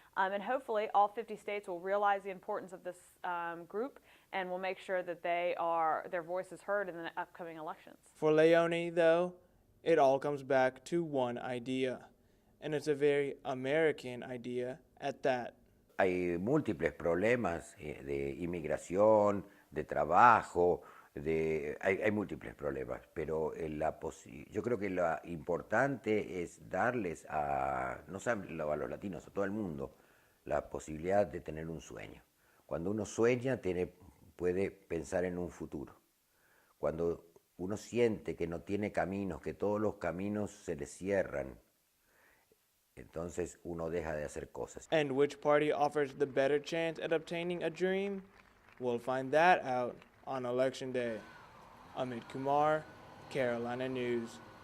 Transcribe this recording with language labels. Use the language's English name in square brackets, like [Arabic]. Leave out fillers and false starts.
[English] And hopefully all 50 states will realize the importance of this group and will make sure that their voice is heard in the upcoming elections. For Leone, though, it all comes back to one idea. And it's a very American idea at that. [Spanish] Hay múltiples problemas de inmigración, de trabajo, hay múltiples problemas, pero yo creo que lo importante es darles no solo a los latinos, a todo el mundo, la posibilidad de tener un sueño. Cuando uno sueña, puede pensar en un futuro. Cuando uno siente que no tiene caminos, que todos los caminos se le cierran, entonces uno deja de hacer cosas. [English] And which party offers the better chance at obtaining a dream? We'll find that out on Election Day. Amit Kumar, Carolina News.